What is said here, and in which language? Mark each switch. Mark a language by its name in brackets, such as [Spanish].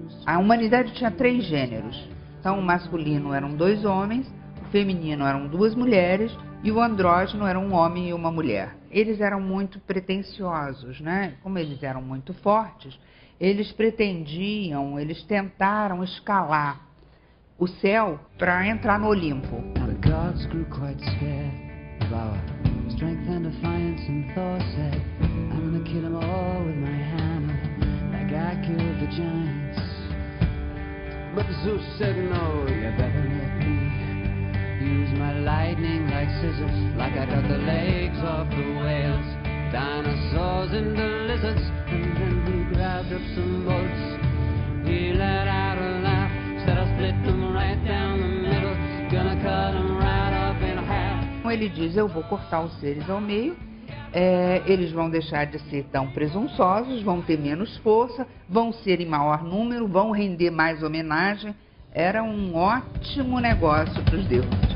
[Portuguese] A humanidade tinha 3 gêneros. Então, o masculino eram 2 homens, o feminino eram 2 mulheres e o andrógeno era um homem e uma mulher. Eles eram muito pretensiosos, né? Como eles eram muito fortes, eles pretendiam, eles tentaram escalar o céu para entrar no Olimpo. [English] The gods grew quite scared of our strength and defiance, and Thor said, I'm gonna kill them all with my hammer, like I killed the giants. But Zeus said, no, you better let me use my lightning like scissors, like I cut the legs off the whales, dinosaurs and the lizards. And then he grabbed up some bolts, he let out a laugh, said I split them right down the middle, gonna cut them right up in half. [Portuguese] Ele diz, eu vou cortar os seres ao meio, eles vão deixar de ser tão presunçosos, vão ter menos força, vão ser em maior número, vão render mais homenagem. Era um ótimo negócio para os deuses.